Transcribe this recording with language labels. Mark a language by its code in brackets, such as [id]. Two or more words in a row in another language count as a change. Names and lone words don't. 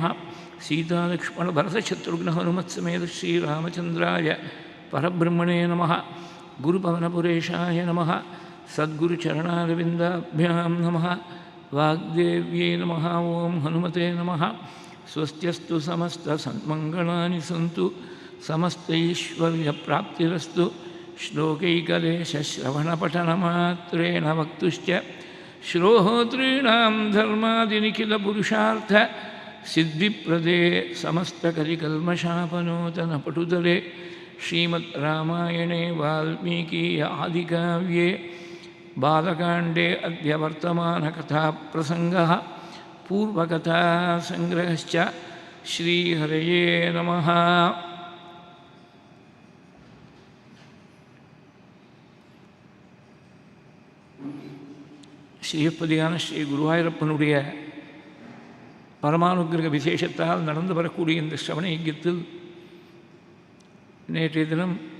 [sa] सीतालक्ष्मण भरतशत्रुघ्न हनुमत्समेत श्रीरामचन्द्राय परब्रह्मणे नमः. गुरुपवनपुरेशाय नमः. सद्गुरुचरणारविन्दाभ्यां नमः. वाग्देव्यै नमः. ओं हनुमते नमः. स्वस्त्यस्तु समस्तसन्मङ्गलानि सन्तु समस्तैश्वर्यप्राप्तिरस्तु. श्लोकैकलेशश्रवणपठनमात्रेण वक्तुश्च श्रोतॄणां धर्मादिनिखिलपुरुषार्थ सिद्धिप्रदे समस्तकलिकल्मषापनोतनपटुतले श्रीमद् रामायणे वाल्मीकीय आदिकाव्ये बालकाण्डे अद्य वर्तमानकथाप्रसङ्गः पूर्वकथासङ्ग्रहश्च. श्रीहरये नमः. [ta] ஸ்ரீப்பதியான ஸ்ரீ குருவாயூரப்பனுடைய பரமானுகிரக விசேஷத்தால் நடந்து வரக்கூடிய இந்த ஸ்ரவண யஜ்ஞத்தில் நேற்றைய தினம்